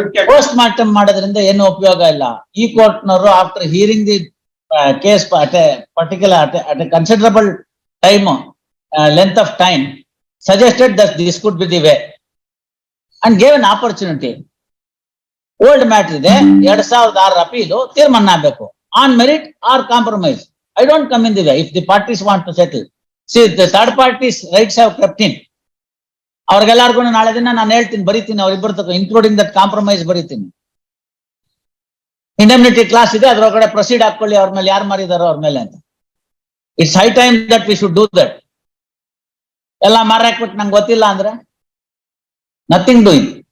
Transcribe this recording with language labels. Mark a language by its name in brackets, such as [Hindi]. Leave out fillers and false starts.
[Kannada] Post mortem ಮಾಡೋದ್ರಿಂದ ಏನು ಉಪಯೋಗ ಇಲ್ಲ. ಈ ಕೋರ್ಟ್ನವರು [English] After hearing the case at a considerable time, length of time, suggested that this could be the way and gave an opportunity. Old matter [Kannada] ಇದೆ, [English] 2006 appeal [Kannada] ತೀರ್ಮಾನ ಆಗಬೇಕು, [English] on merit or compromise. I don't come in the way if the parties want to settle. See, the third parties rights have crept in. [Kannada] ಅವ್ರಿಗೆಲ್ಲರಿಗೂ ನಾಳೆ ದಿನ ನಾನು ಹೇಳ್ತೀನಿ, ಬರೀತೀನಿ, ಅವ್ರಿಬ್ಬರು [English] including that compromise [Kannada] ಬರೀತೀನಿ. Indemnity class ಇದೆ, ಅದ್ರೊಳಗಡೆ ಪ್ರೊಸೀಡ್ ಹಾಕೊಳ್ಳಿ, ಅವ್ರ ಮೇಲೆ ಯಾರು ಮಾರಿದಾರೋ ಅವ್ರ ಮೇಲೆ ಅಂತ. [English] It's high time that we should do that. [Kannada] ಎಲ್ಲ ಮಾರಾಕ್ಬಿಟ್ಟು ನಂಗೆ ಗೊತ್ತಿಲ್ಲ ಅಂದ್ರೆ [English] Nothing doing.